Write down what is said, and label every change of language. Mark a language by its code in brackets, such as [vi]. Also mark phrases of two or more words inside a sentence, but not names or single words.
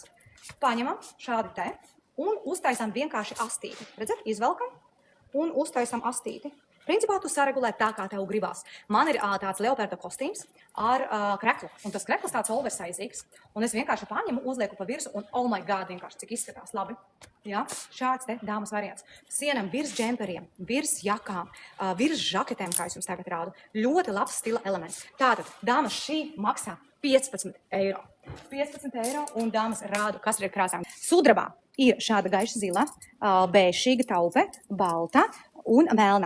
[lv] Paņemam šādi te un uztaisām vienkārši astīti. Redzat, izvelkam un uztaisām astīti. Principā tu saregulē tā, kā tev gribās. Man ir tāds leoparda kostīms ar kreklu, un tas krekls tāds oversizīgs. Un es vienkārši paņemu, uzlieku pa virsu, un [en] oh my god, [lv] vienkārši cik izskatās labi. Ja? Šāds te dāmas variants. Sienam virs džemperiem, virs jakām, virs žaketēm, kā es jums tagad rādu. Ļoti labs stila elements. Tātad, dāmas, šī maksā 15 eiro. 15 eiro un dāmas rādu, kas ir krāsām. Sudrabā ir šāda gaiša zila, bēšīga taupe, balta un melna.